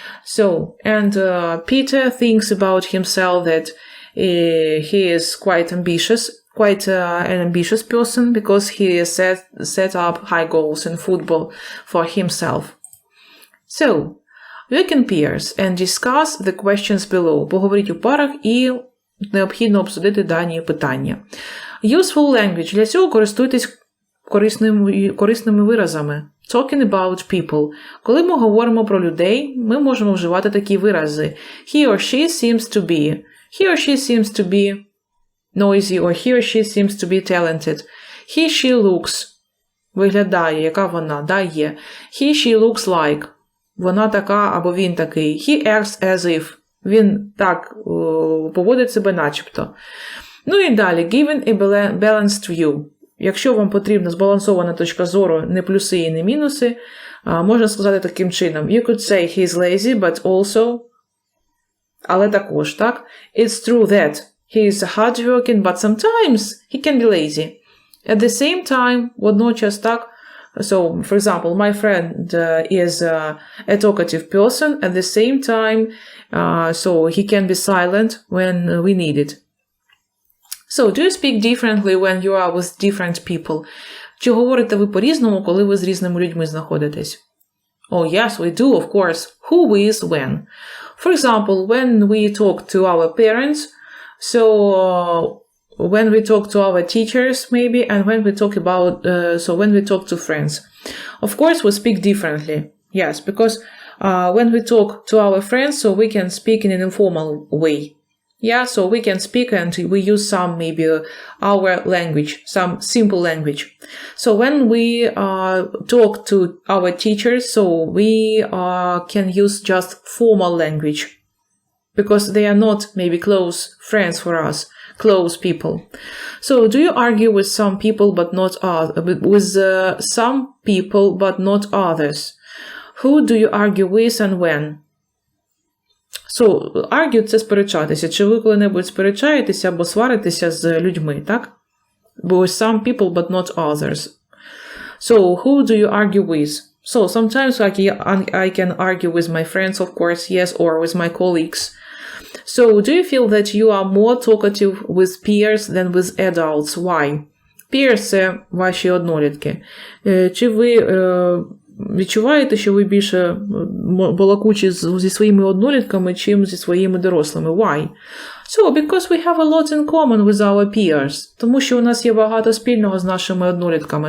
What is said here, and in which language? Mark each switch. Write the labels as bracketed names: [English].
[English] So, and Peter thinks about himself that he is quite an ambitious person because he has set up high goals in football for himself. So, work in pairs and discuss the questions below. [Ukrainian] Поговоріть у парах і необхідно обсудити дані питання. [English] Useful language. [Ukrainian] Для цього користуйтесь корисними виразами. [English] Talking about people. [Ukrainian] Коли ми говоримо про людей, ми можемо вживати такі вирази. [English] He or she seems to be. He or she seems to be noisy, or he or she seems to be talented. He, she looks. [Ukrainian] Виглядає, яка вона, да, є. [English] He, she looks like. [Ukrainian] Вона така, або він такий. [English] He acts as if. [Ukrainian] Він так поводить себе начебто. Ну і далі. [English] Given a balanced view. [Ukrainian] Якщо вам потрібна збалансована точка зору, не плюси і не мінуси, можна сказати таким чином. [English] You could say he's lazy, but also, [Ukrainian] але також, так? [English] It's true that he is hardworking, but sometimes he can be lazy. At the same time, [Ukrainian] водночас, так? [English] So, for example, my friend is a talkative person. At the same time, so he can be silent when we need it. So, do you speak differently when you are with different people? [Ukrainian] Чи говорите ви по-різному, коли ви з різними людьми знаходитесь? [English] Oh, yes, we do, of course. Who, with, when. For example, when we talk to our parents, so when we talk to our teachers, maybe, and when we talk about, when we talk to friends. Of course, we speak differently. Yes, because when we talk to our friends, so we can speak in an informal way. Yeah, so we can speak and we use some, maybe our language, some simple language. So when we talk to our teachers, so we can use just formal language because they are not maybe close friends for us, close people. So do you argue with some people but not with some people but not others? Who do you argue with and when? So, argue – [Ukrainian] це сперечатися. Чи ви коли-небудь сперечаєтеся або сваритеся з людьми, так? [English] Бо some people, but not others. So, who do you argue with? So, sometimes I can argue with my friends, of course, yes, or with my colleagues. So, do you feel that you are more talkative with peers than with adults? Why? [Ukrainian] Peers – це ваші однолітки. Чи ви відчуваєте, що ви більше балакучі зі своїми однолітками, чим зі своїми дорослими? [English] Why? So, because we have a lot in common with our peers. [Ukrainian] Тому що у нас є багато спільного з нашими однолітками.